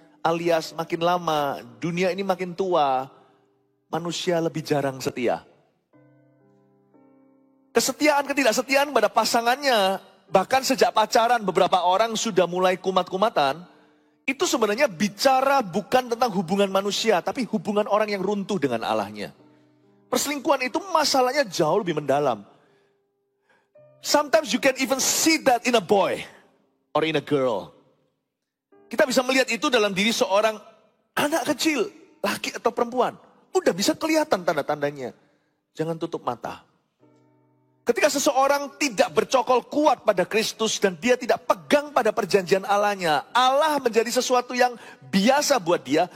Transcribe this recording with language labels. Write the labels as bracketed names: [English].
[Indonesian] Alias makin lama, dunia ini makin tua. Manusia lebih jarang setia. Kesetiaan, ketidaksetiaan pada pasangannya Bahkan sejak pacaran beberapa orang sudah mulai kumat-kumatan. Itu sebenarnya bicara bukan tentang hubungan manusia, tapi hubungan orang yang runtuh dengan Allahnya. Perselingkuhan itu masalahnya jauh lebih mendalam. [English] Sometimes you can even see that in a boy or in a girl. [Indonesian] Kita bisa melihat itu dalam diri seorang anak kecil, laki atau perempuan. Udah bisa kelihatan tanda-tandanya. Jangan tutup mata. Ketika seseorang tidak bercokol kuat pada Kristus dan dia tidak pegang pada perjanjian Allahnya, Allah menjadi sesuatu yang biasa buat dia.